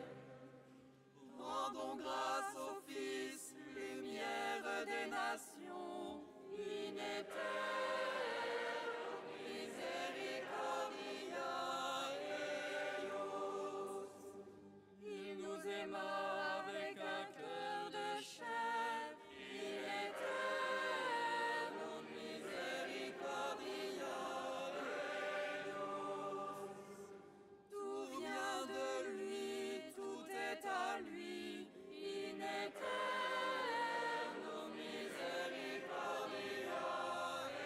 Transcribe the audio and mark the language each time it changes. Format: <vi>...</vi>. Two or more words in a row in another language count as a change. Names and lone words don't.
<fr>Rendons grâce au Fils, lumière des nations,</fr> <la>in eterno misericordia eius.</la> <fr>Il nous aima avec un cœur de chair,</fr> <la>in eterno misericordia eius.</la> <fr>Tout vient de lui, tout est à lui,</fr> <la>in eterno misericordia</la>